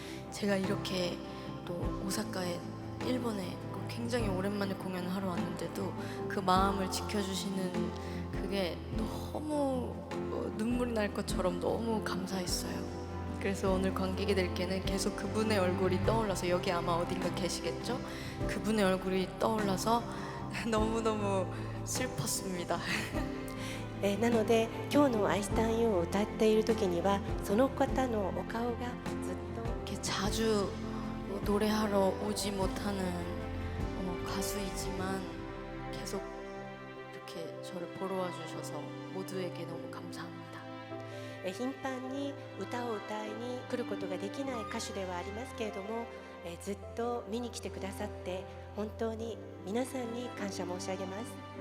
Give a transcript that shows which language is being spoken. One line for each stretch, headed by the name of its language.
Korean: 제가 이렇게 또 오사카에 일본에 굉장히 오랜만에 공연을 하러 왔는데도 그 마음을 지켜주시는 그게 너무 눈물이 날 것처럼 너무 감사했어요. 그래서 오늘 관객이 될 게는 계속 그분의 얼굴이 떠올라서 여기 아마 어딘가 계시겠죠? 그분의 얼굴이 떠올라서 너무너무 슬펐습니다.
Japanese: なので今日の「アイスタンユー」を歌っている時にはその方のお顔がずっと
Korean: 이렇게 자주 노래하러 오지 못하는 가수이지만 계속 이렇게 저를 보러 와주셔서 모두에게 너무 감사합니다.
Japanese: 頻繁に歌を歌いに来ることができない歌手ではありますけれども、ずっと見に来てくださって本当に皆さんに感謝申し上げます。